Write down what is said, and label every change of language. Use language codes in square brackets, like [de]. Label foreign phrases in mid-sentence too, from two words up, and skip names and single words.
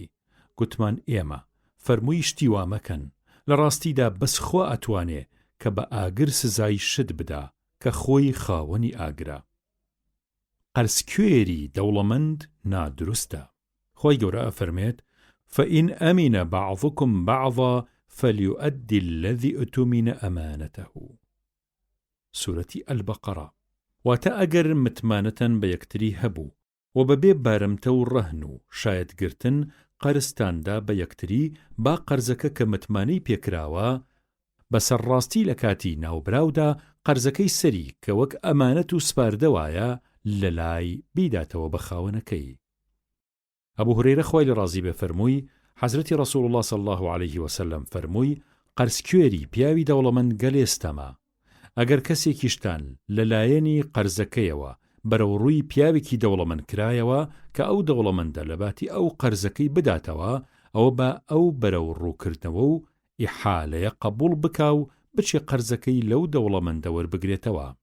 [ckb] گوتمان ئێمە. فەرمووی شتی وا مەکەن، لە ڕاستیدا بەس خوا ئەتوانێ کە بە ئاگر سزای شت بدا کە خۆی خاوەنی ئاگرە. قەرزکوێری دەوڵەمەند نادروستە. خۆی گەورە ئەفەرمێت [ar] فإن أمن بعضكم بعضا فليؤدي الذي اؤتمن أمانته. سورة البقرة. [ckb] واتە ئەگەر متمانەتەن بە یەکتری هەبوو و بەبێ بارمتە و ڕەهن و شایەتگرتن قەرزتاندا بە یەکتری با قەرزەکە کە متمانەی پێکراوە بەسەرڕاستی لە کاتی ناوبراودا قەرزەکەی سەری کە وەک ئەمانەت و سپاردەوایە لەلای بیداتەوە بە خاوەنەکەی. ئەبوو هورەیرە خوای لە ڕازی بێ فەرمووی حەزرەتی [ar] ڕەسوڵ الله صلی الله عليه وسلم [ckb] فەرمووی قەرزکوێری پیاوی دەوڵەمەند گەلێستەما. ئەگەر کەسێکیشتان لەلایەنی قەرزەکەیەوە بەرەو ڕووی پیاوێکی دەوڵەمەند کرایەوە کە ئەو دەوڵەمەندە لەباتی ئەو قەرزەکەی بداتەوە ئەوە بە ئەو بەرەو ڕووکردنەوە و ئیحالەیە قبول بکا و بچێ قەرزەکەی لەو دەوڵەمەندە وەربگرێتەوە.